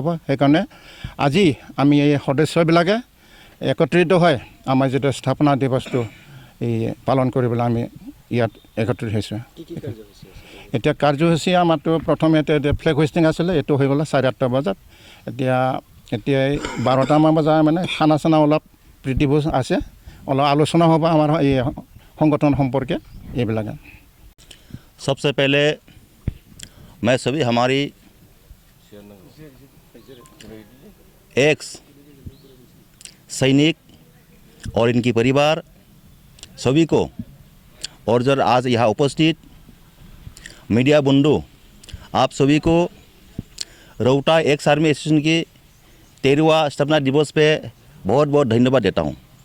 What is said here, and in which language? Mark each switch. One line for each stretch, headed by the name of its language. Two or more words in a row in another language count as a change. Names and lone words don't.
Assamese: সেইকাৰণে আজি আমি এই সদস্যবিলাকে একত্ৰিত হৈ আমাৰ যিটো স্থাপনা দিৱসটো এই পালন কৰিবলৈ আমি ইয়াত একত্ৰিত হৈছোঁ। এতিয়া কাৰ্যসূচী আমাৰতো প্ৰথমে এতিয়া
English: flag hoisting
Assamese: আছিলে, এইটো হৈ গ'লে 8:30 বজাত। এতিয়া 12টামান বজাৰ মানে খানা চানা অলপ প্ৰীতিভোজ আছে, অলপ আলোচনা হ'ব আমাৰ এই সংগঠন সম্পৰ্কে এইবিলাকে।
Hindi: सबसे पहले मैं सभी हमारी एक्स सैनिक और इनकी परिवार सभी को और जो आज यहाँ उपस्थित मीडिया बंधु आप सभी को रौता एक्स आर्मी एसोसिएशन की 13वां स्थापना दिवस पे बहुत बहुत धन्यवाद देता हूँ।